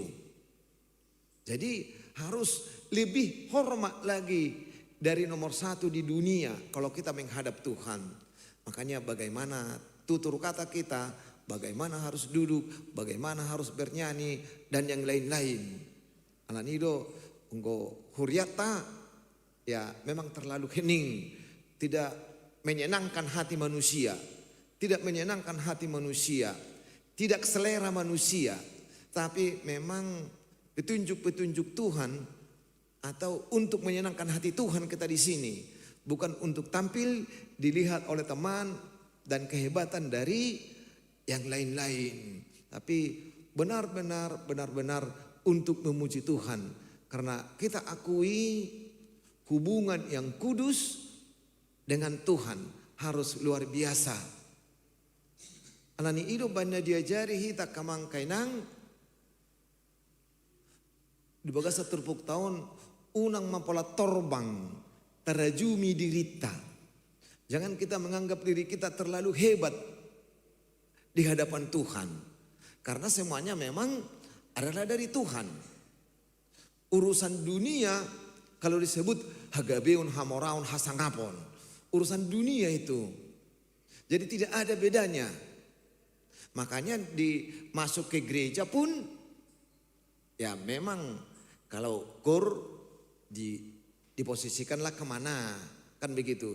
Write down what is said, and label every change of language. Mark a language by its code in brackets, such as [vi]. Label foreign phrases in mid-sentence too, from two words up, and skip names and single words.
[id] Jadi harus lebih hormat lagi dari nomor 1 di dunia kalau kita menghadap Tuhan. Makanya bagaimana tutur kata kita, bagaimana harus duduk, bagaimana harus bernyanyi, dan yang lain-lain. [bbc] Alanido, engko huriata, [id] ya memang terlalu hening, tidak menyenangkan hati manusia, tidak menyenangkan hati manusia, tidak selera manusia, tapi memang petunjuk-petunjuk Tuhan atau untuk menyenangkan hati Tuhan kita di sini. Bukan untuk tampil dilihat oleh teman dan kehebatan dari yang lain-lain. Tapi benar-benar untuk memuji Tuhan. Karena kita akui hubungan yang kudus dengan Tuhan harus luar biasa. [bbc] Alani ido [id] banyak diajari [bbc] hita kamang kainang. Di bagasa terpuk tahun unang mapola torbang. Terajumi dirita. [id] Jangan kita menganggap diri kita terlalu hebat di hadapan Tuhan. Karena semuanya memang adalah dari Tuhan. Urusan dunia kalau disebut [bbc] hagabeun hamoraun hasangapon. [id] Urusan dunia itu. Jadi tidak ada bedanya. Makanya masuk ke gereja pun ya memang kalau gor diposisikanlah kemana, kan begitu.